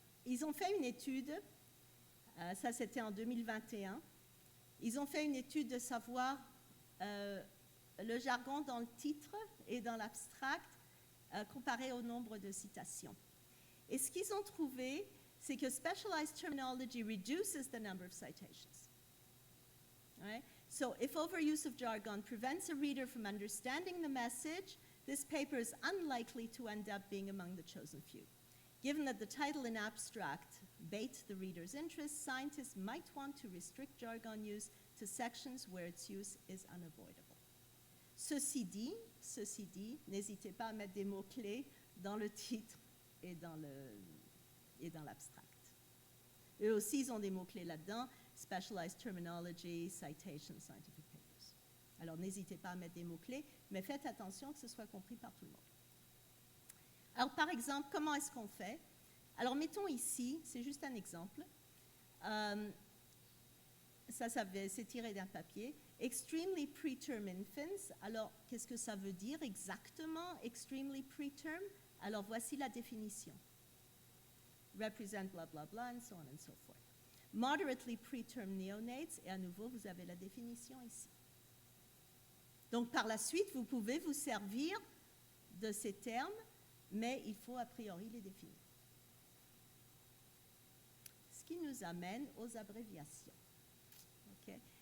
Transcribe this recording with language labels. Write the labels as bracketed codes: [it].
[fr] Ils ont fait une étude, ça c'était en 2021, ils ont fait une étude de savoir le jargon dans le titre et dans l'abstract comparé au nombre de citations. Et ce qu'ils ont trouvé, c'est que [en] specialized terminology reduces the number of citations. Right? So if overuse of jargon prevents a reader from understanding the message, this paper is unlikely to end up being among the chosen few. Given that the title and abstract bait the reader's interest, scientists might want to restrict jargon use to sections where its use is unavoidable. [fr] Ceci dit, n'hésitez pas à mettre des mots-clés dans le titre et dans l'abstract. Eux aussi, ils ont des mots-clés là-dedans, [en] specialized terminology, citation, scientific papers. [fr] Alors, n'hésitez pas à mettre des mots-clés, mais faites attention que ce soit compris par tout le monde. Alors, par exemple, comment est-ce qu'on fait? Alors, mettons ici, c'est juste un exemple. C'est tiré d'un papier. [en] Extremely preterm infants. [fr] Alors, qu'est-ce que ça veut dire exactement, [en] extremely preterm? [fr] Alors, voici la définition. [en] Represent blah, blah, blah, and so on and so forth. Moderately preterm neonates, [fr] et à nouveau, vous avez la définition ici. Donc, par la suite, vous pouvez vous servir de ces termes, mais il faut a priori les définir. Ce qui nous amène aux abréviations. Okay?